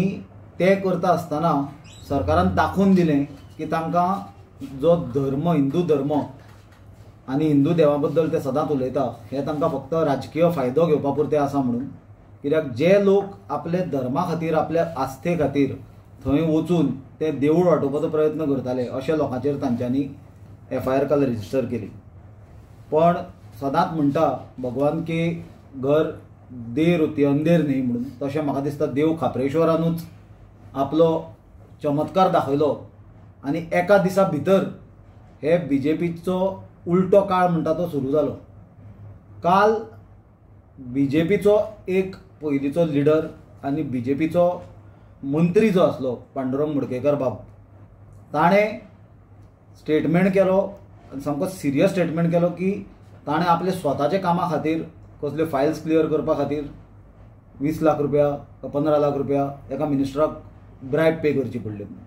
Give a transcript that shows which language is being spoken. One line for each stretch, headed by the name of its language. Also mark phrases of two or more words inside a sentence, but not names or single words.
Konkani: ते करता आसतना सरकारान दाखोवन दिलें की तांकां जो धर्म हिंदू धर्म आनी हिंदू देवा बद्दल ते सदांच उलयता हे तांकां फक्त राजकीय फायदो घेवपा पुरते आसा म्हणून कित्याक जे लोक आपले धर्मा खातीर आपल्या आस्थे खातीर थंय वचून ते देवूळ वाटोवपाचो प्रयत्न करताले अशा लोकांचेर तांच्यांनी FIR काल रजिस्टर केली. पण सदांच म्हणटा
Hindi: भगवान के घर देर होती अंधेर न्ही
Konkani: म्हणून तशें म्हाका दिसता देव खापरेश्वरानूच आपलो चमत्कार दाखयलो आनी एका दिसा भितर हे BJPचो उलटो काळ म्हणटा तो सुरू जालो. काल BJPचो एक पयलींचो लिडर आनी BJPचो मंत्री जो आसलो पांडुरंग मुडकेकर बाब ताणें स्टेटमेंट केलो सामको
English: serious statement
Konkani: केलो की ताणें आपले स्वताचे कामा खातीर कसल्यो
English: files clear
Konkani: करपा खातीर 20 लाख रुपया 15 लाख रुपया एका मिनिस्टराक
English: bribe pay
Konkani: करची पडली.